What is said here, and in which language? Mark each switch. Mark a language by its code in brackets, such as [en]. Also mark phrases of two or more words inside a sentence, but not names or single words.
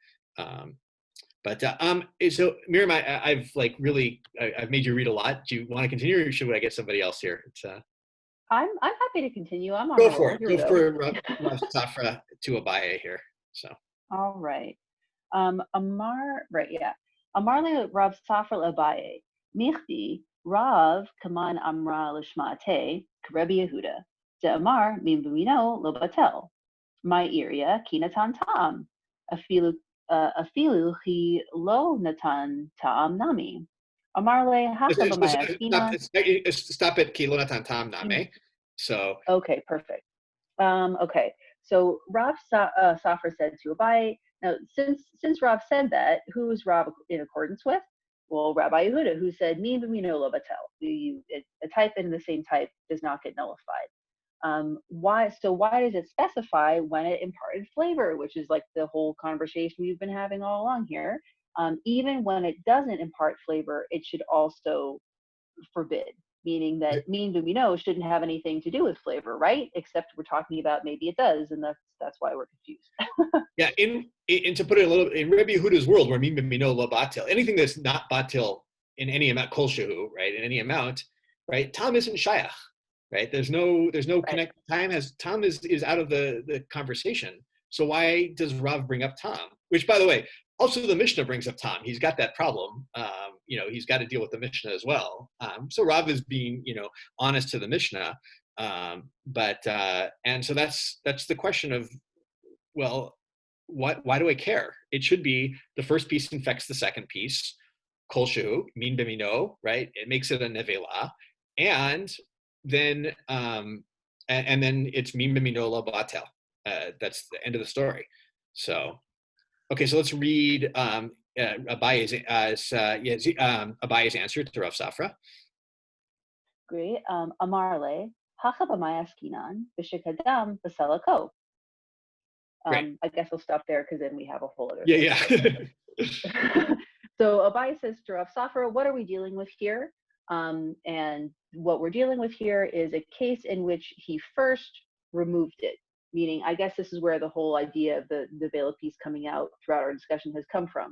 [en] So Miriam, I've made you read a lot. Do you want to continue, or should I get somebody else here? I'm happy to continue. I'm on Go for it. Go for Rav Safra to Abaye here. So. All right. Amar, right, yeah. [arc] אמר ליה רב ספרא לאביי. מכדי רב כמאן אמרה לשמעתיה רבי יהודה. דאמר [he] מין במינו לא בטיל. [arc] מאי איריא כי נתן טעם. אפילו כי לא נתן טעם נמי. אמר ליה הכא במאי. [en] Stop at [arc] כי לא נתן טעם נמי. [en] So. Okay, perfect. Okay, so Rav Safra said to Abaye. Now, since Rav said that, who's Rav in accordance with? Well, Rabbi Yehuda, who said [he] מין במינו לא בטיל. [en] A type in the same type does not get nullified. Why does it specify when it imparted flavor, which is like the whole conversation we've been having all along here? Even when it doesn't impart flavor, it should also forbid, meaning that min b'mino shouldn't have anything to do with flavor, right? Except we're talking about maybe it does, and that's why we're confused. Yeah, and to put it a little in Rabbi Yehuda's world, where [he] מין במינו לא בטיל, [en] anything that's not batil in any amount, [he] כל שהוא, [en] right, in any amount, right, tam isn't shayach. Right? There's no right. Connect. Tom is out of the conversation. So why does Rav bring up Tom? Which, by the way, also the Mishnah brings up Tom. He's got that problem. He's got to deal with the Mishnah as well. So Rav is being honest to the Mishnah. And so that's the question of, well, why do I care? It should be the first piece infects the second piece. [he] כל שהוא מין במינו, [en] right? It makes it a nevela, and then it's [he] מין במינו לא בטיל, [en] that's the end of the story. So, okay, so let's read Abaye's answer to Rav Safra. Great. [arc] אמר ליה הכא במאי עסקינן בשקדם וסלקו. [en] I guess we'll stop there because then we have a whole other. Yeah. So Abai says to Rav Safra, what are we dealing with here? And what we're dealing with here is a case in which he first removed it. Meaning, I guess this is where the whole idea of the nevela piece coming out throughout our discussion has come from.